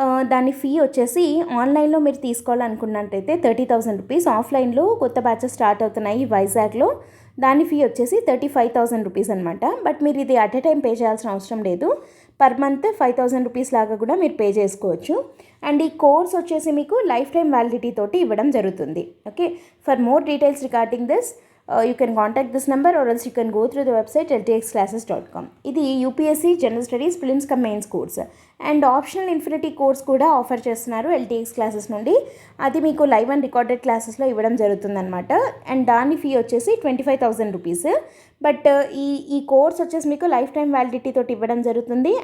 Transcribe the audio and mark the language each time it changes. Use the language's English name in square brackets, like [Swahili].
[Telugu] దాని ఫీ వచ్చేసి ఆన్లైన్లో మీరు తీసుకోవాలనుకున్నట్టయితే 30,000 రూపీస్, ఆఫ్లైన్లో కొత్త బ్యాచెస్ స్టార్ట్ అవుతున్నాయి వైజాగ్లో. దాని ఫీ వచ్చేసి 35,000 రూపీస్ అనమాట. బట్ మీరు ఇది అట్ ఎ టైం పే చేయాల్సిన అవసరం లేదు. పర్ మంత్ 5,000 రూపీస్ లాగా కూడా మీరు పే చేసుకోవచ్చు. అండ్ ఈ కోర్స్ వచ్చేసి మీకు లైఫ్ టైం వ్యాలిడిటీ తోటి ఇవ్వడం జరుగుతుంది. [English] Okay, for more details regarding this you can contact this number or else you can go through the website ltxclasses.com. ఇది UPSC general studies prelims cum mains course. And optional infinity course [Telugu] కూడా offer చేస్తున్నారు [English] LTX classes నుండి. [Telugu] అది మీకు live and recorded క్లాసెస్లో ఇవ్వడం జరుగుతుందన్నమాట. And దాని ఫీ వచ్చేసి 25,000 రూపీస్. బట్ ఈ కోర్స్ వచ్చేసి మీకు లైఫ్ టైం వ్యాలిడిటీ తోటి ఇవ్వడం జరుగుతుంది.